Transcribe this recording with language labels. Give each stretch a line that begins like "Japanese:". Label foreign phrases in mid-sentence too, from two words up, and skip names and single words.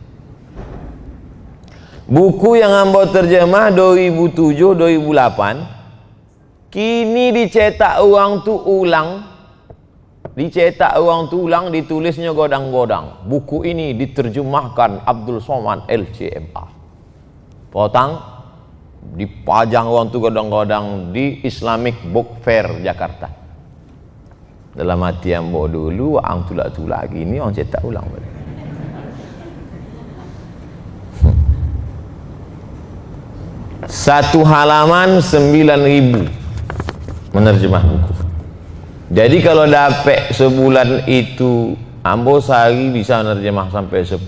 Minangkabau: Buku yang ambo terjemah 2007 2008 kini dicetak uang tu ulang, ditulisnya godang-godang.
Indonesian: Buku ini diterjemahkan
Minangkabau: Abdul Somad LCMA, potang dipajang uang tu godang-godang di Islamic Book Fair Jakarta. Dalam hati ambo dulu, ang tulak-tulak gini orang cetak ulang balik.
Indonesian: Satu halaman 9.000 menerjemah buku. Jadi kalau dapat sebulan itu, ambo sehari bisa menerjemah sampai 10.